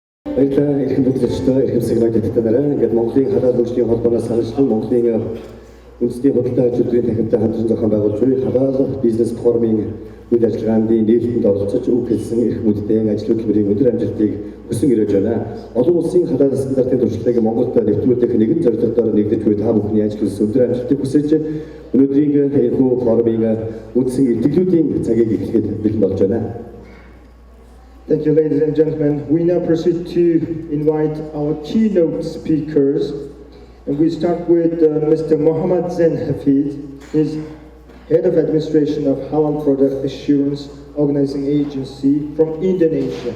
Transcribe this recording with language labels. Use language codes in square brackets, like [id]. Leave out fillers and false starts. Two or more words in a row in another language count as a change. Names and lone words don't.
[mn] Баярлалаа эрхэм бүтээгчдээ эрхэм сигнал өгдөгчдөө ингээд Монголын халаал хөгжлийн холбооноос саналчлан Монголын үндэсний худалдаа аж үйлдвэрийн танхимтай хамтран зохион байгуулж буй халаал бизнес форумын үйл ажиллагаанд нээлттэнд оролцож үг хэлсэн эрх мэддийн ажил хөтөлбөрийн өндөр амжилтыг хүсэн ирэж байна. Олон улсын халаал стандартын туршлагыг Монголд нэвтрүүлэх нэгэн зорилгоор нэгдэж буй та бүхний ажил хүссэн өндөр амжилтыг хүсэж өнөөдрийн энэхүү форумын үндсэн илтгэлүүдийн цагийг эхлэхэд бэлэн болж байна. [en] Thank you, ladies and gentlemen. We now proceed to invite our keynote speakers. And we start with Mr. Mohammed Zen. He's Head of Administration of Halal Product Assurance Organizing Agency from Indonesia.